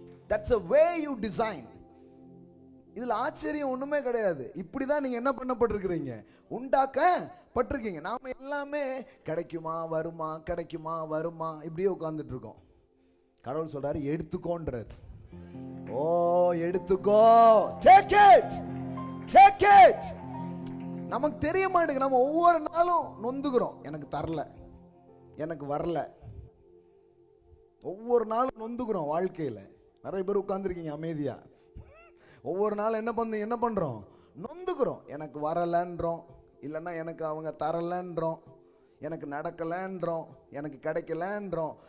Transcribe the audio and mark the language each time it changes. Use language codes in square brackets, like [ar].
[en] That's a way you design. [ta] இதுல ஆச்சரியம் ஒண்ணுமே கிடையாது. இப்படிதான் நீங்க என்ன பண்ணப்பட்டிருக்கிறீங்க, உண்டாக்கப்பட்டிருக்கீங்க. நாம எல்லாமே கிடைக்குமா வருமா கிடைக்குமா வருமா இப்படியே உட்கார்ந்துட்டு இருக்கோம். கடவுள் சொல்றாரு, எடுத்துக்கோன்றார். ஓ எடுத்துக்கோ, [en] take it, take it. [ta] நமக்கு தெரிய மாட்டேங்குது. நம்ம ஒவ்வொரு நாளும் நொந்துக்கிறோம், எனக்கு தரல, எனக்கு வரல. ஒவ்வொரு நாளும் நொந்துக்கிறோம் வாழ்க்கையில. நிறைய பேர் உட்கார்ந்துருக்கீங்க அமைதியா. ஒவ்வொரு நாளும் என்ன பண்றோம், நொந்துக்கிறோம். எனக்கு வரலன்றோம், இல்லைன்னா எனக்கு அவங்க தரலன்றோம், எனக்கு நடக்கலன்றோம், எனக்கு கிடைக்கலன்றோம்.